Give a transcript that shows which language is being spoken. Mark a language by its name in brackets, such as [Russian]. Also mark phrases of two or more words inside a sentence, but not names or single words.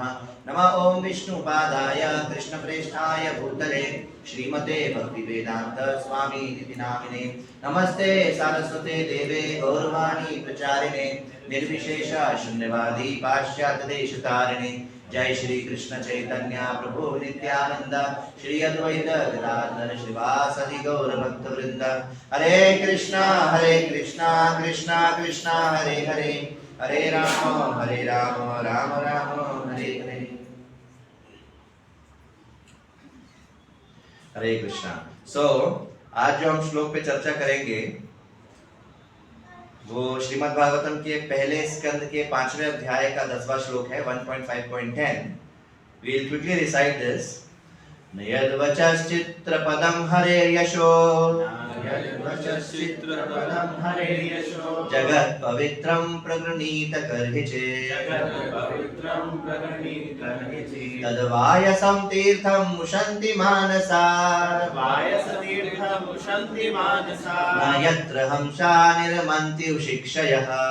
[Sanskrit] नमः ओं विष्णुपादाय कृष्णप्रेष्ठाय भूतले श्रीमते भक्तिवेदांत स्वामी इति नामिने। नमस्ते सारस्वते देवे गौरवाणी प्रचारिणे निर्विशेष शून्यवादी पाश्चात्य देशतारिणे। जय श्री कृष्ण चैतन्य प्रभु नित्यानंद श्री अद्वैत गदाधर श्रीवासदि गौर भक्त वृंद। हरे कृष्णा कृष्णा कृष्णा हरे हरे, हरे राम राम राम हरे हरे। हरे कृष्णा। [Hindi] आज जो हम श्लोक पे चर्चा करेंगे वो श्रीमद् भागवतम के पहले स्कंद के 5वें अध्याय का 10वां श्लोक है, 1.5.10। [English] We'll quickly recite this. [Sanskrit] नयद्वचश्चित्रपदं हरेर्यशो जगत् पवित्रं प्रगृणीत कर्हिचे। तद्वायसं तीर्थं मुशन्ति मानसा न यत्र हंसा निर्मन्ति उशिक्षयः।